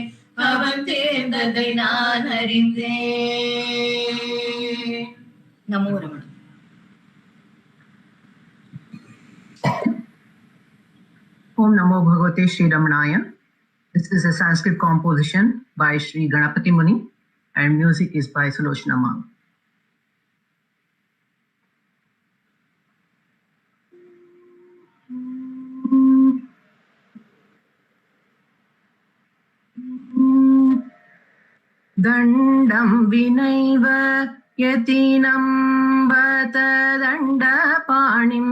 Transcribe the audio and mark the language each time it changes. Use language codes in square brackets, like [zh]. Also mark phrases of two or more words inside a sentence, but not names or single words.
[ta] அவன் தேர்ந்ததை நான் அறிந்தேன். [sa] नमो रमण. ॐ नमो भगवते श्री रमणाय. [en] This is a Sanskrit composition by Sri Ganapati Muni and music is by Sulochana Ma'am. [sa] दण्डं विनैव यतिनां बत दण्डपाणिम्.